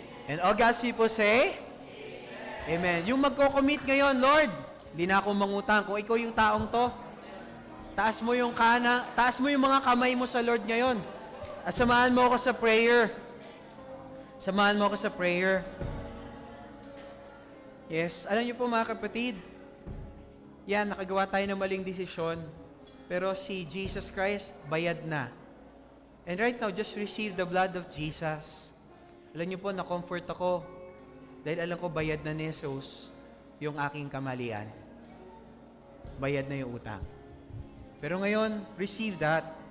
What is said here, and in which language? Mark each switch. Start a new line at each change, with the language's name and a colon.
English: And all God's people say, Amen.
Filipino: Yung magko-commit ngayon, Lord, hindi na ako mangutang. Kung ikaw yung taong to, taas mo yung mga kamay mo sa Lord ngayon. At samahan mo ako sa prayer. Samahan mo ako sa prayer. Yes, alam niyo po mga kapatid, yan, nakagawa tayo ng maling desisyon, pero si Jesus Christ, bayad na.
English: And right now, just receive the blood of Jesus.
Filipino: Alam niyo po, na-comfort ako, dahil alam ko, bayad na ni Jesus yung aking kamalian. Bayad na yung utang. Pero ngayon,
English: receive that.